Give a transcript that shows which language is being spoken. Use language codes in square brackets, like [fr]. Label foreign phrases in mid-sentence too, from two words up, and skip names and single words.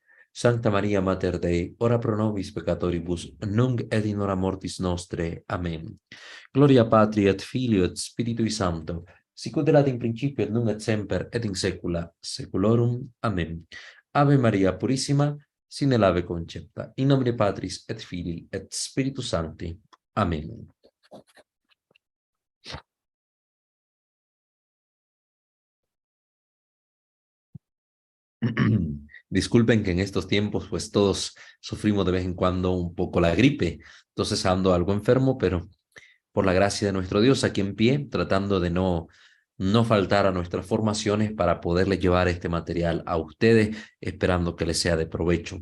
[la] Sancta Maria Mater Dei, ora pro nobis peccatoribus, nunc et in hora mortis nostre. Amen. Gloria Patri et Filio et Spiritui Sancto, sicut erat in principio et nunc et semper et in saecula saeculorum. Amen. Ave Maria Purissima, sin el ave concepta, in nomine Patris et Filii et Spiritus Sancti. Amen. [es] Disculpen que en estos tiempos pues todos sufrimos de vez en cuando un poco la gripe, entonces ando algo enfermo, pero por la gracia de nuestro Dios aquí en pie, tratando de no faltar a nuestras formaciones para poderles llevar este material a ustedes, esperando que les sea de provecho.